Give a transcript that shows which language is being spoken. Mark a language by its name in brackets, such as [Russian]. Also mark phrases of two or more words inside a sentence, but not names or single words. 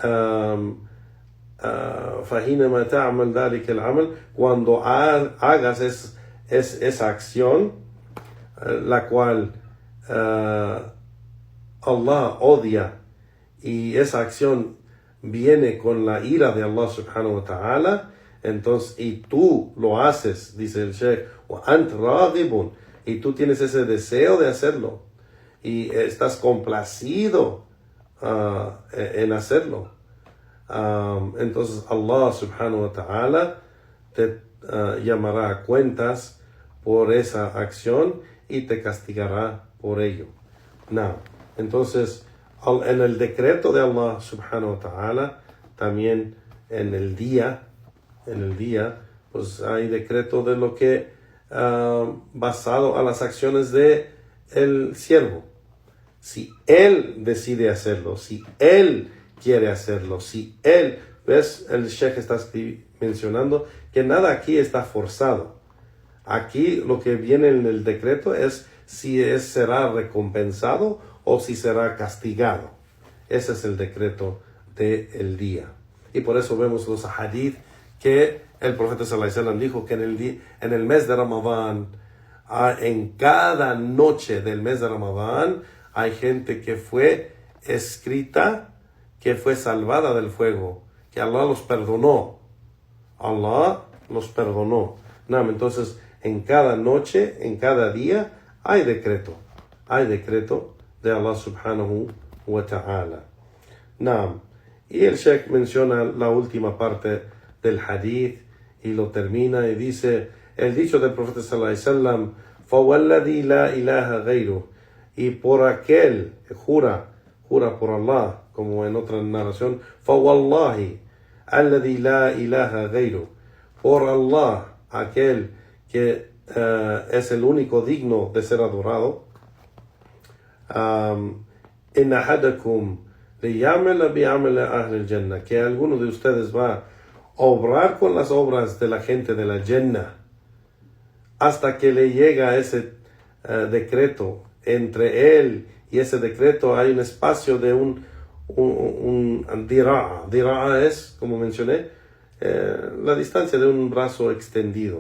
[Spanish] cuando hagas esa acción, la cual Allah odia, y esa acción viene con la ira de Allah [Arabic] سبحانه وتعالى, [Spanish] entonces, y tú lo haces, dice el Sheikh, y tú tienes ese deseo de hacerlo, y estás complacido en hacerlo, entonces Allah [Arabic] سبحانه وتعالى [Spanish] te llamará a cuentas por esa acción y te castigará por ello. No. Entonces, en el decreto de Allah [Arabic] سبحانه وتعالى, [Spanish] también en el día, pues hay decreto de lo que basado a las acciones de el siervo. Si él decide hacerlo, si él quiere hacerlo, si él, ves, el Sheikh está mencionando que nada aquí está forzado. Aquí lo que viene en el decreto es si será recompensado o si será castigado. Ese es el decreto del día. Y por eso vemos los hadith que el profeta [Arabic] صلى الله عليه وسلم [Spanish] dijo que en el mes de Ramadán, en cada noche del mes de Ramadán, hay gente que fue escrita, que fue salvada del fuego, que Allah los perdonó. Allah los perdonó. Entonces, en cada noche, en cada día, hay decreto de Allah [Arabic] سبحانه وتعالى. [Spanish] Y el Sheikh menciona la última parte del hadith y lo termina y dice el dicho del profeta [Arabic] صلى الله عليه وسلم, فَوَالَّذِي لَا إِلَهَ غَيْرُهُ, [Spanish] y por aquel, jura por Allah, como en otra narración, [Arabic] فَوَاللَّهِ الَّذِي لَا إِلَهَ غَيْرُهُ, [Spanish] por Allah, aquel que es el único digno de ser adorado, [Arabic] إِنَّ أَحَدَكُمْ لِيَعْمَلَ بِعَمَلِ أَهْلِ الْجَنَّةِ, [Spanish] que alguno de ustedes va a obrar con las obras de la gente de la Jannah, hasta que le llega ese decreto. Entre él y ese decreto hay un espacio de un dira'a. Dira'a es, como mencioné, la distancia de un brazo extendido.